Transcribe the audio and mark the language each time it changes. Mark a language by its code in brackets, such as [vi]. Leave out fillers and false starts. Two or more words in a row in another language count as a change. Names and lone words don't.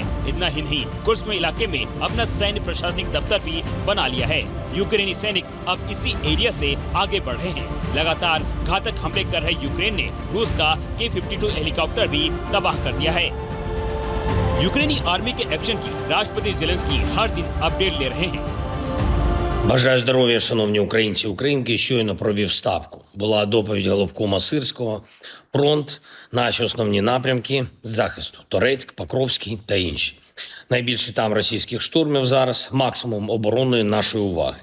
[hi] इतना ही नहीं, कुर्स्क में इलाके में अपना सैन्य प्रशासनिक दफ्तर भी बना लिया है। यूक्रेनी सैनिक अब इसी एरिया से आगे बढ़ रहे हैं। लगातार घातक हमले कर रहे यूक्रेन ने रूस का K-52 हेलीकॉप्टर भी तबाह कर दिया है। यूक्रेनी आर्मी के एक्शन की राष्ट्रपति ज़ेलेंस्की हर दिन अपडेट ले रहे हैं। [uk] Бажаю здоров'я, шановні українці, українки. Щойно провів ставку. Була доповідь головкома Сирського, фронт, наші основні напрямки захисту – Торецьк, Покровський та інші. Найбільше там російських штурмів зараз, максимум оборонної нашої уваги.